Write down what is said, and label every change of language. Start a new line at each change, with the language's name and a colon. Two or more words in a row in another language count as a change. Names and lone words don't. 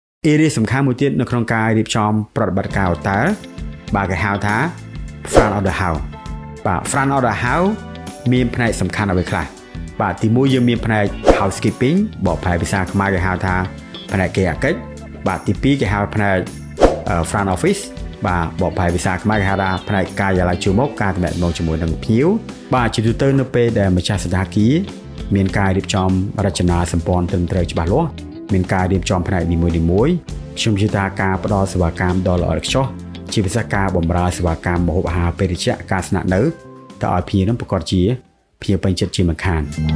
Khmer: area សំខាន់មួយទៀតនៅក្នុងការរៀបចំប្រតិបត្តិការ hotel បាទគេហៅថា
English: front of the house
Khmer: បាទ
English: front of the house
Khmer: មានផ្នែកសំខាន់អ្វីខ្លះបាទទី1យើងមានផ្នែក housekeeping បកប្រែភាសាខ្មែរគេហៅ ថាផ្នែកគេអាកិច្ចបាទទី2គេហៅផ្នែក
English: front office
Khmer: បាទបកប្រែភាសាខ្មែរគេហៅថាផ្នែកការិយាល័យជួរមុខការទំនាក់ទំនងជាមួយនឹងភ្ញៀវបាទជាទូទៅនៅពេលដែលម្ចាស់សណ្ឋាគារមានការរៀបចំរចនាសម្ព័ន្ធត្រឹមត្រូវច្បាស់លាស់មានការរៀបចំផ្នែកនីមួយៗខ្ញុំជឿថាការផ្ដល់សេវាកម្មដ៏ល្អឥតខ្ចោះជាពិសេសការបម្រើសេវាកម្មម្ហូបអាហារពេលត្រជាក់ការស្នាក់នៅទៅឲ្យភ្ញៀវនឹងប្រកាសជាភ្ញៀវពេញចិត្តជាមិនខាន